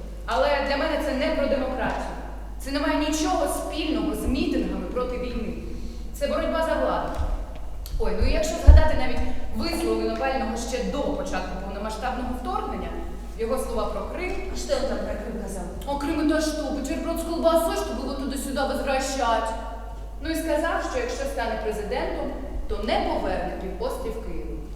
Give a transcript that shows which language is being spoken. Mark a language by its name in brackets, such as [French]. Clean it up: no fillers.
[Ukrainian] Але для мене це не про демократію. Це не має нічого спільного з мітингами проти війни. Це боротьба за владу. Ой, ну і якщо згадати навіть вислови Навального ще до початку повномасштабного вторгнення, його слова про Крим. А що він там про Крим казав? [Russian] О, Крым это что? Бутерброд с колбасой, чтобы его туда-сюда возвращать. [Ukrainian] Ну і сказав, що якщо стане президентом, то не поверне півострів Києву.